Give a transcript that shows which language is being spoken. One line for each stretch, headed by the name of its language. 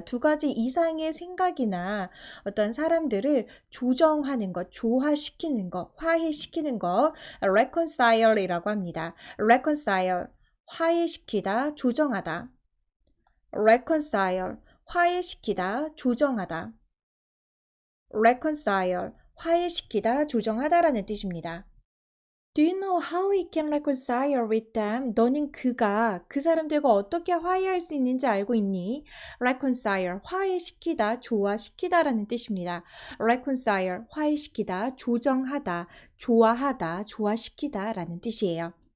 Korean: 두 가지 이상의 생각이나 어떤 사람들을 조정하는 것, 조화시키는 것, 화해시키는 것, reconcile이라고 합니다. reconcile, 화해시키다, 조정하다. reconcile, 화해시키다, 조정하다. reconcile, 화해시키다, 조정하다라는 뜻입니다.
English: Do you know how we can reconcile with them?
Korean: 너는 그 사람들과 어떻게 화해할 수 있는지 알고 있니? reconcile, 화해시키다, 조화시키다라는 뜻입니다. reconcile, 화해시키다, 조정하다, 조화하다, 조화시키다라는 뜻이에요.